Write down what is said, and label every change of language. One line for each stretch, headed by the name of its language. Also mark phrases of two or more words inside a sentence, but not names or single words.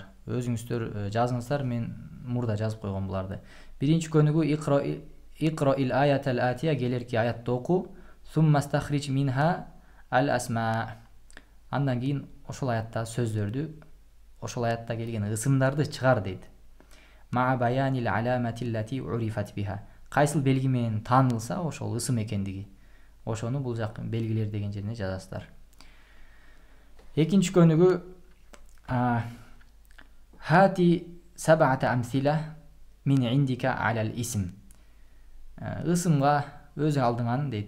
Kyrgyz: Өзүңүздөр жазыңыздар, мен мурда жазып койгон буларды. Биринчи көнүгүү
Arabic: اقرأ الآية الآتية,
Kyrgyz: келерки аятты оку.
Arabic: ثم استخرج منها الأسماء.
Kyrgyz: Андан кийин ошол аятта сөздөрдү, ошол аятта келген ысымдарды чыгар дейт.
Arabic: مع بيان العلامة التي عرفت بها.
Kyrgyz: Кайсыл белги менен таанылса ошол ысым экендиги. Ошону бул жак белгилер деген жерине жазасыздар. Экинчи көнүгүү
Arabic: هات سبعة أمثلة من عندك على الاسم.
Kyrgyz: Ысымга өз алдыңан дейт.